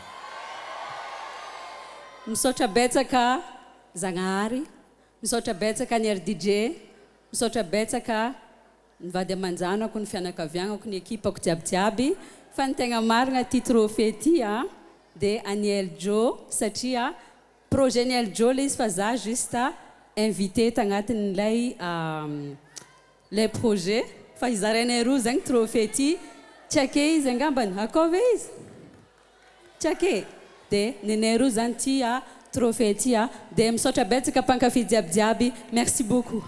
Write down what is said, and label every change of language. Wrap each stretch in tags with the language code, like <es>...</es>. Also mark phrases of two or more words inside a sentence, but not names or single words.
<mg>Misaotra betsaka Zagnahary, misaotra betsaka ny Rdj, misaotra betsaka ny vady aman-janako, ny fianakaviagnako, ny ekipako jiaby. Fa ny tegna marina ty trophée ty dia any Eljo satria projet ny Eljo le izy fa za</mg> <fr>juste invité</fr> <mg>tagnatin'ilay</mg> <fr>les projets</fr> <mg>fa izarainay roa zegny trophée ty tsy ake izy angambany akove izy tsy ake de nenay roa zany ty trophée ty de misaotra betsaka mpankafy jiabijiaby</mg> <fr>merci beaucoup</fr>